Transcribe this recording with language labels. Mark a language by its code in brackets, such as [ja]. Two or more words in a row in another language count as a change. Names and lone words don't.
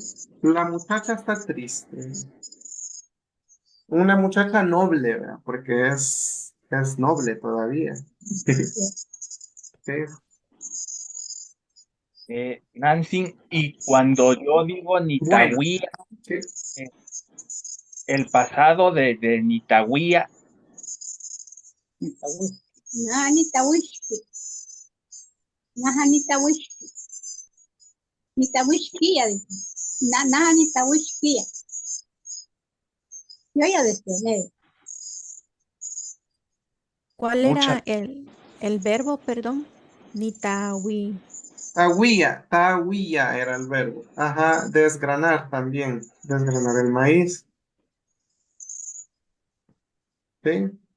[es] La muchacha está triste. Una muchacha noble, ¿verdad? Porque es noble todavía. Sí. Nancy, y cuando yo digo Bueno, Nitahuía, sí. el pasado de Nitahuía, [nah] Naja nitawixki. Naja nitawixki. Nitawixkiya, dice. Naja nitawixkiya. [es] Yo ya despegué. ¿Cuál muchas. era el verbo, perdón? Nitawi. Tahuía era el verbo. Ajá, desgranar también. Desgranar el maíz. ¿Sí?